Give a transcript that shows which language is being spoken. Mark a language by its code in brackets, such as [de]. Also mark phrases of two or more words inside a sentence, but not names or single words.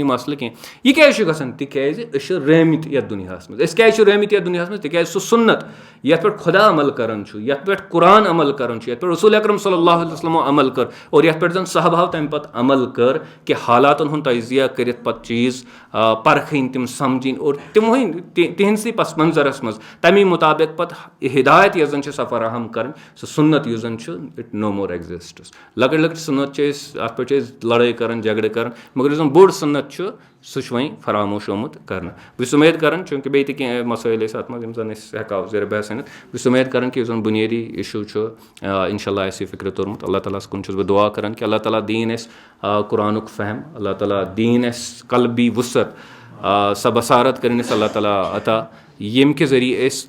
[ks] یہِ مسلہٕ کینٛہہ یہِ کیازِ چھُ گژھان تِکیازِ أسۍ چھِ رٲمٕتۍ یتھ دُنیاہس منٛز أسۍ کیازِ چھِ رٲمٕتۍ یتھ دُنیاہس منٛز تِکیازِ سُہ سُنت یتھ پٮ۪ٹھ خۄدا عمل کران چھُ یتھ پٮ۪ٹھ قرآن عمل کران چھُ یتھ پٮ۪ٹھ رسول اکرم [ar] صلی اللہ علیہ وسلمو [ks] عمل کٔر اور یتھ پٮ۪ٹھ زن صحابہو تمہِ پتہٕ عمل کٔر کہِ حالاتن ہُنٛد تجزیہ کٔرِتھ پتہٕ چیٖز پرکھٕنۍ تِم سمجھِنۍ اور تِموٕے تِہنٛدسٕے پس منظرس منٛز تمی مُطابق پتہٕ ہدایت یۄس زن چھِ سۄ فراہم کرٕنۍ سُہ سُنت یُس زن چھُ [en] it no more exists [ks] لۄکٕٹۍ لۄکٕٹۍ سُنت چھِ أسۍ اتھ پٮ۪ٹھ چھِ أسۍ لڑٲے کران جگڑٕ کران مگر یُس زن بوٚڑ سُنت چھُ سُہ چھُ وۄنۍ فراموش آمُت کرنہٕ بہٕ چھُس اُمید کران چوٗنٛکہِ بیٚیہِ تہِ کینٛہہ مسٲیِل ٲسۍ اتھ منٛز یِم زن أسۍ ہٮ۪کہو زیر بحث ؤنِتھ بہٕ چھُس اُمید کران کہِ یُس زن بُنیٲدی اِشوٗ چھُ [ar] انشاء اللہ [ks] آسہِ یہِ فِکرِ توٚرمُت اللہ تعالیٰ ہس کُن چھُس بہٕ دُعا کران کہِ اللہ تعالیٰ دِیِن اَسہِ قرآنُک فہم اللہ تعالیٰ دِیِن اَسہِ قلبی وُسعت سۄ بصارت کٔرِنۍ اَسہِ اللہ تعالیٰ عطا ییٚمہِ کہِ ذٔریعہٕ أسۍ